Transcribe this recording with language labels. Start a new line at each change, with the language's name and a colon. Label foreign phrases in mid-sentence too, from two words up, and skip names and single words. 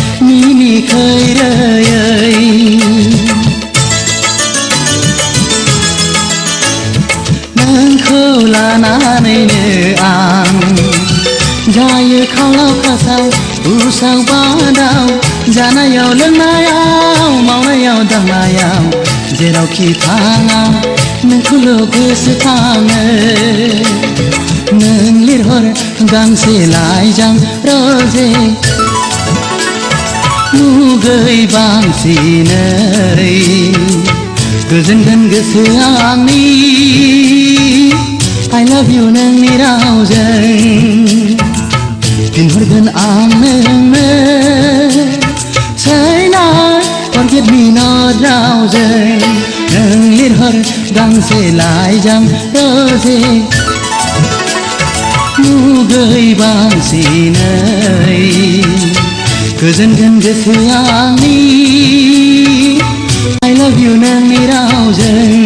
Bodo: मिनिखैरोयै नोंखौ लानानैनो आं जायो खालाव खासाव उसाव बादाव जानायाव लोंनायाव मावनायाव दांनायाव जेरावखि थाङा नोंखौल' गोसोखाङो नों लिरहर गांसे लाइजाम रोजे मुगै बांसिनै गोजोनगोन गोसोआ आंनि
English: I love you
Bodo: नोंनि रावजों फिनहरगोन आं नोंनो
English: Say not forget me not
Bodo: रावजों नों लिरहर गांसे लाइजाम रोजे मुगै बांसिनै गोजोनगोन गोसोआ आंनि
English: I love you
Bodo: नोंनि रावजों